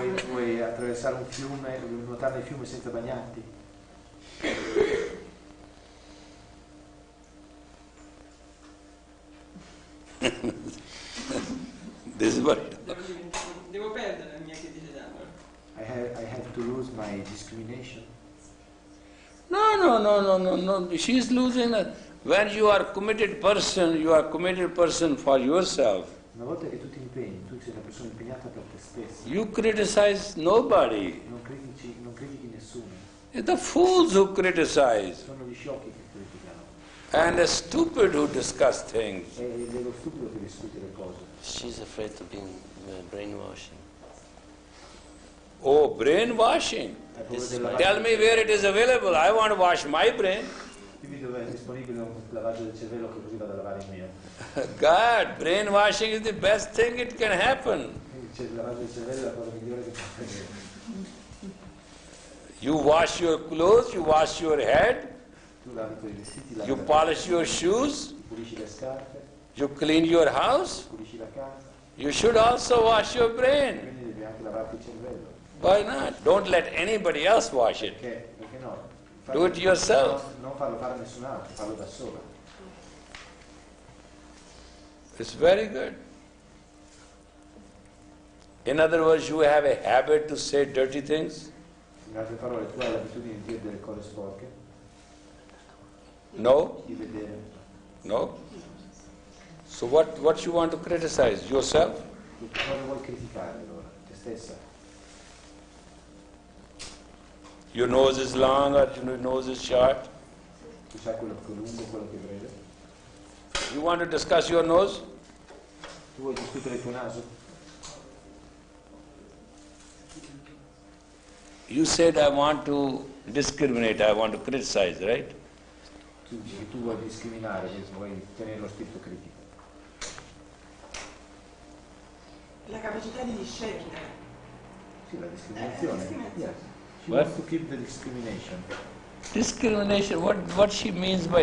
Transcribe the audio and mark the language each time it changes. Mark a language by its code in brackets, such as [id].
[it] Vuoi attraversare un fiume, nuotare nel fiume senza bagnarti? [en] This is what. [it] Devo perdere la mia criticità. [en] I have to lose my discrimination. No. She is losing it. When you are committed person, you are committed person for yourself. [it] Una volta che tu ti impegni, tu sei una persona impegnata per te stesso. [en] You criticize nobody. [it] Non critichi nessuno. [en] It's the fools who criticize [it] Sono gli sciocchi che criticano. [en] and the stupid who discuss things. [it] È lo stupido che discute le cose. [en] She's afraid of being brainwashing. Oh, brainwashing. Tell me where it is available. I want to wash my brain. [it] Dimmi dove è disponibile un lavaggio del cervello che così vado a lavare il mio. [en] God, brainwashing is the best thing it can happen. [it] il lavaggio del cervello è la cosa migliore che può avvenire. [en] You wash your clothes, you wash your head, [it] Tu lavi i tuoi vestiti, lavi [en] you [it] la [en] polish your shoes, [it] pulisci le scarpe, [en] you clean your house. [it] pulisci la casa, [en] You should also wash your brain. [it] quindi devi anche lavarti il cervello. [en] Why not? Don't let anybody else wash it. [it] Perché no? [en] Do it yourself. [it] Non farlo fare a nessun altro, farlo da sola. [en] It's very good. In other words, you have a habit to say dirty things? [it] In altre parole, tu hai l'abitudine di dire delle cose sporche? [en] No? [it] Di vedere. [en] No? So what you want to criticize? Yourself? [it] Cosa vuoi criticare allora? Te stessa? [en] Your nose is long or your nose is short? [it] Tu sai quello che è lungo, quello che è breve? [en] You want to discuss your nose? [it] Tu vuoi discutere il tuo naso? [en] You said I want to discriminate, I want to criticize, right? [it] Tu dici che tu vuoi discriminare, vuoi tenere lo spirito critico. La capacità di discernere. Sì, la discriminazione. [en] Yes. She What? wants to keep the discrimination. Discrimination, what she means by